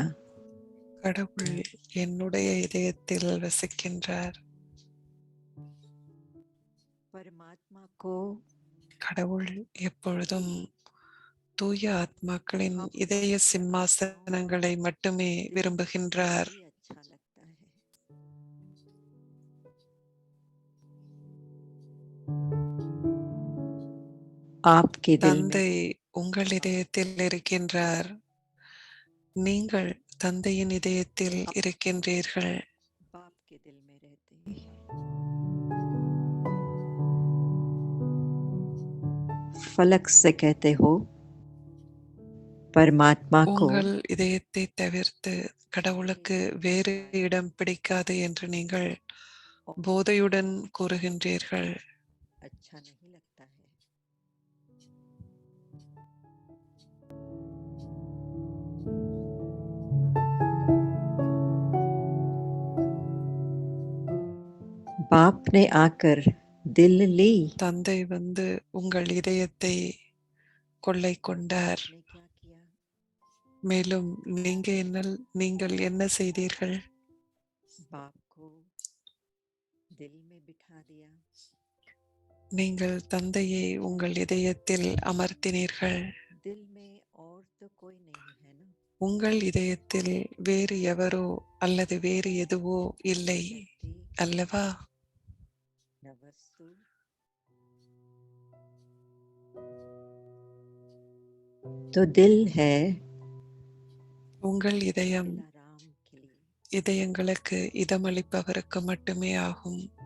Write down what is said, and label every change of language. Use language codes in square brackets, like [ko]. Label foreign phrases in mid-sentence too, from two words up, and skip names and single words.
[ta] கடவுள் என்னுடைய இதயத்தில் வசிக்கின்றார். [hi] परमात्मा को [ta] கடவுள் எப்பொழுதும் தூய ஆத்மாக்களின் இதய சிம்மாசனங்களை மட்டுமே விரும்புகின்றார். [hi] ही अच्छा लगता है। आपके दिल में [ta] தந்தை உங்கள் இதயத்தில் இருக்கின்றார். நீங்கள் தந்தையின் இதயத்தில் இருக்கின்றீர்கள். [hi] बाप के दिल में रहते हैं। फलक से कहते हो परमात्मा को [ta] உங்கள் இதயத்தை தவிர்த்து கடவுளுக்கு வேறு இடம் பிடிக்காது என்று நீங்கள் போதையுடன் கூறுகின்றீர்கள். [hi] अच्छा नहीं लगता है। बाप ने आकर दिल ली। [ta] தந்தை வந்து உங்கள் இதயத்தை கொள்ளை கொண்டார். [hi] ने क्या किया? [ta] மேலும் நீங்கள் என்ன செய்தீர்கள்? [hi] बाप को दिल में बिठा दिया। [ta] நீங்கள் தந்தையை உங்கள் இதயத்தில் அமர்த்தினீர்கள். [hi] दिल में और तो कोई नहीं है ना। [ta] உங்கள் இதயத்தில் வேறு எவரோ அல்லது வேறு எதுவோ இல்லை [hi] शक्ति [ta] அல்லவா? [hi] न वस्तु तो दिल है [ta] உங்கள் இதயம் [hi] दिलाराम के लिए। [ta] இதயங்களுக்கு இதமளிப்பவருக்கு மட்டுமே ஆகும்.